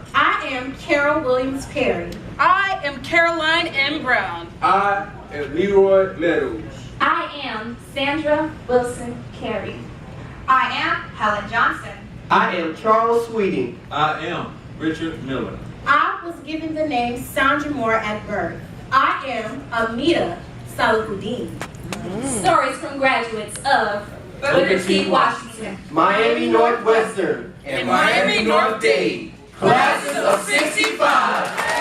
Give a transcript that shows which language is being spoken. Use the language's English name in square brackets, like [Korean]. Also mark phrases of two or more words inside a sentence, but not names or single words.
[English] I am Carol Williams Perry. I am Caroline M. Brown. I am Leroy Meadows. I am Sandra Wilson Carey. I am Helen Johnson. I am Charles Sweeting. I am Richard Miller. I was given the name Sandra Moore at birth. I am Amita Salahuddin. Stories from graduates of Booker T. Washington, Miami Northwestern. And Miami North Dade. Classes of 65.